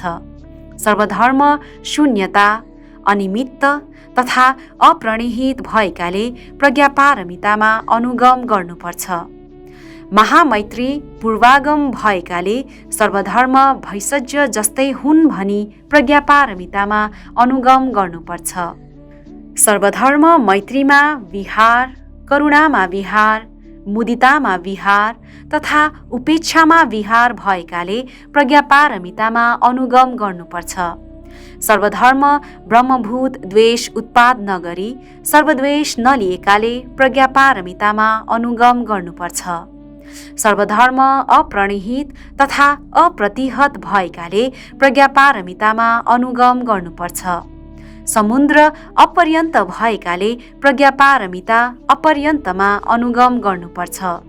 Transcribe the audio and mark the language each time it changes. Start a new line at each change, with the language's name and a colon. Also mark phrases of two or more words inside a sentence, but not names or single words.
Nepali: सर्वधर्म शून्यता, अनिमित्त तथा अप्रणिहित भएकाले प्रज्ञापारमितामा अनुगम गर्नुपर्छ। महामैत्री पूर्वागम भएकाले सर्वधर्म भैषज्य जस्तै हुन् भनी प्रज्ञापारमितामा अनुगम गर्नुपर्छ। सर्वधर्म मैत्रीमा विहार, करुणामा विहार, मुदितामा विहार तथा उपेक्षामा विहार भएकाले प्रज्ञापारमितामा अनुगम गर्नुपर्छ। सर्वधर्म ब्रह्मभूत द्वेष उत्पाद नगरी सर्वद्वेष नलिएकाले प्रज्ञापारमितामा अनुगम गर्नुपर्छ। सर्वधर्म अप्रणिहित तथा अप्रतिहत भएकाले प्रज्ञापारमितामा अनुगम गर्नुपर्छ। समुद्र अपर्यन्त भएकाले प्रज्ञापारमिता अपर्यन्तमा अनुगम गर्नुपर्छ।